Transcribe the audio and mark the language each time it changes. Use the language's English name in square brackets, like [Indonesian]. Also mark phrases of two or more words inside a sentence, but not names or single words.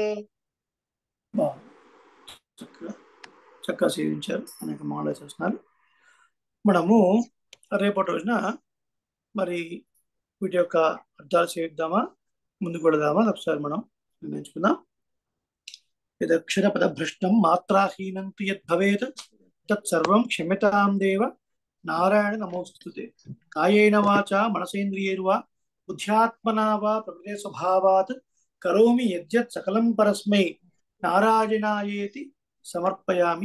[Telugu] చక్కగా సేవించారు, అనేక మాలలు చేస్తున్నారు. మనము రేపటి రోజున మరి వీటి యొక్క అర్థాలు సేవిద్దామా, ముందుకు వెళదామా ఒకసారి మనం నిర్ణయించుకుందాం. [Sanskrit] यदक्षरपदभ्रष्टं मात्राहीनं तु यद्भवेत् तत्सर्वं क्षम्यतां देव नारायण नमोस्तुते। कायेन वाचा मनसेन्द्रियैर्वा बुद्ध्यात्मना वा प्रकृते स्वभावात् करोमि यद्यत् सकलं परस्मै नारायणायेति समर्पयामि।